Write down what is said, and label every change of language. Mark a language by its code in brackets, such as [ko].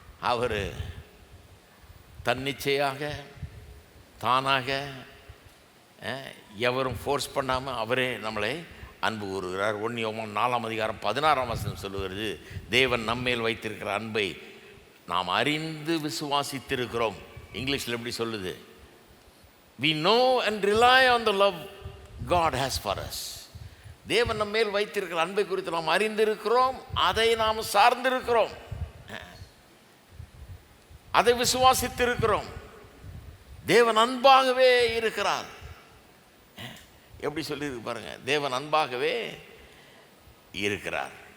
[ta] அவர் தன்னிச்சையாக தானாக எவரும் ஃபோர்ஸ் பண்ணாமல் அவரே நம்மளை அன்பு கூறுகிறார். 1 யோவான் 4:16 சொல்லுகிறது, தேவன் நம்மேல் வைத்திருக்கிற அன்பை நாம் அறிந்து விசுவாசித்திருக்கிறோம். இங்கிலீஷில் எப்படி சொல்லுது? [en] We know and rely on the love God has for us. [ta] தேவன் நம்மேல் வைத்திருக்கிற அன்பை குறித்து நாம் அறிந்திருக்கிறோம், அதை நாம் சார்ந்திருக்கிறோம், அதை விசுவாசித்திருக்கிறோம். தேவன் அன்பாகவே இருக்கிறார். எப்படி சொல்லியிருக்கு பாருங்க, தேவன் அன்பாகவே இருக்கிறார்.